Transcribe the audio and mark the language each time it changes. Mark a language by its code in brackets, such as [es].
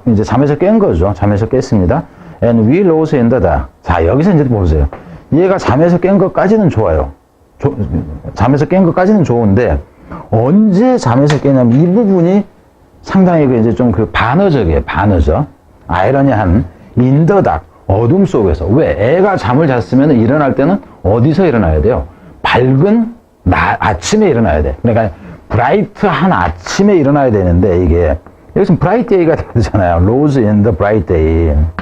[ko] 이제 잠에서 깬 거죠. 잠에서 깼습니다. [en] And we rose in the dark. [ko] 자, 여기서 이제 보세요. 얘가 잠에서 깬 것까지는 좋아요. 잠에서 깬 것까지는 좋은데, 언제 잠에서 깨냐면 이 부분이 상당히 이제 좀 반어적이에요. 반어적. 아이러니한 [en] in the dark. [ko] 어둠 속에서. 왜? 애가 잠을 잤으면 일어날 때는 어디서 일어나야 돼요? 밝은 아침에 일어나야 돼. 그러니까 브라이트한 아침에 일어나야 되는데 이게 여기서 [en] bright day [ko] 가 되잖아요. [en] rose in the bright day.